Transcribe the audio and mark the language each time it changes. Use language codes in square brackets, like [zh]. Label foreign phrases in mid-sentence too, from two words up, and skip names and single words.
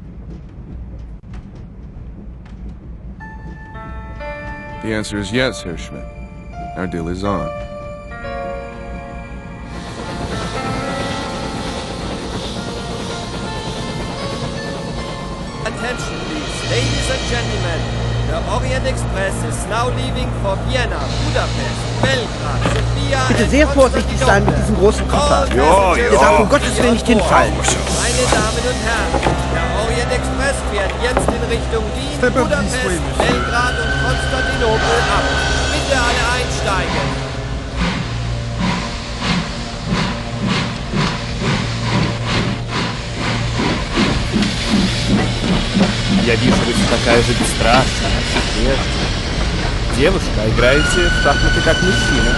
[en] The answer is yes, Herr Schmidt. Our deal is on. Attention, please. Ladies and gentlemen, the Orient Express is now leaving for Vienna, Budapest, Belgrad, Sofia [de] Bitte sehr vorsichtig sein mit diesem großen Koffer. Ja, Ihr darf um Gottes Willen nicht hinfallen. Meine Damen und Herren, der Orient Express fährt jetzt in Richtung Wien, Budapest, Belgrad und Konstantinopel ab. Bitte alle einsteigen. [ru] Я вижу, вы такая же бесстрашная, как прежде. Девушка, играете в шахматы как мужчина.